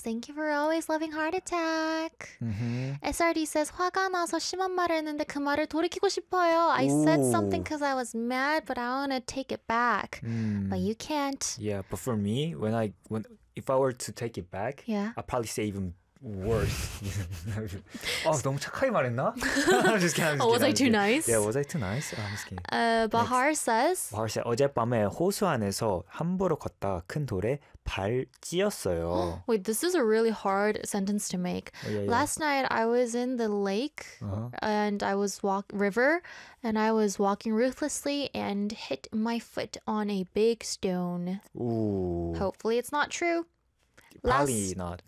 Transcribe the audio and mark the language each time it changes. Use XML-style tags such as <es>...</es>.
<en>Thank you for always loving Heart Attack. SRD says,</en> <ko>화가 나서 심한 말을 했는데 그 말을 돌이키고 싶어요.</ko> <en>I said something 'cause I was mad, but I want to take it back. But you can't. But for me, if I were to take it back, Yeah. I'd probably say even worse.</en> <ko>Oh, 너무 착하게 말했나?</ko> <en>Was I I'm just kidding. Yeah, nice? was I too nice? I'm just kidding. Next. Bahar says,</en> <ko>벌써 어젯밤에 호수 안에서 함부로 걷다가 큰 돌에 발 찧었어요.</ko> <en>Wait, this is a really hard sentence to make. Last night I was in the lake and I was walk river and I was walking ruthlessly and hit my foot on a big stone. Hopefully it's not true. Probably not.</en>